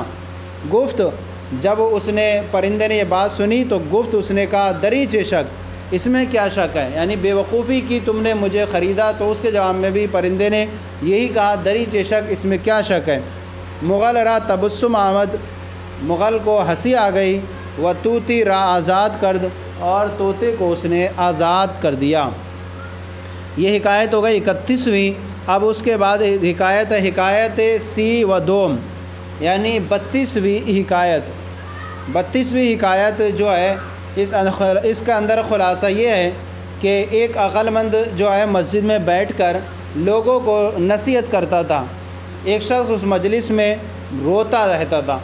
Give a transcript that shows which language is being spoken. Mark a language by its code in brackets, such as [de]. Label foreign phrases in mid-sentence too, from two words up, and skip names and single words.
[ur] گفت، جب اس نے پرندے نے یہ بات سنی تو گفت اس نے کہا [fa] دری چے شک، [ur] اس میں کیا شک ہے؟ یعنی بے وقوفی کی تم نے مجھے خریدا۔ تو اس کے جواب میں بھی پرندے نے یہی کہا [fa] دری چے شک، [ur] اس میں کیا شک ہے؟ [fa] مغل را تبسم آمد، [ur] مغل کو ہنسی آ گئی۔ [fa] و طوطی را آزاد کرد، [ur] اور طوطے کو اس نے آزاد کر دیا۔ یہ حکایت ہو گئی 31ویں۔ اب اس کے بعد حکایت ہے [fa] حکایت سی و دوم، [ur] یعنی 32ویں حکایت۔ 32ویں حکایت جو ہے اس کا اندر خلاصہ یہ ہے کہ ایک عقل مند جو ہے مسجد میں بیٹھ کر لوگوں کو نصیحت کرتا تھا۔ ایک شخص اس مجلس میں روتا رہتا تھا۔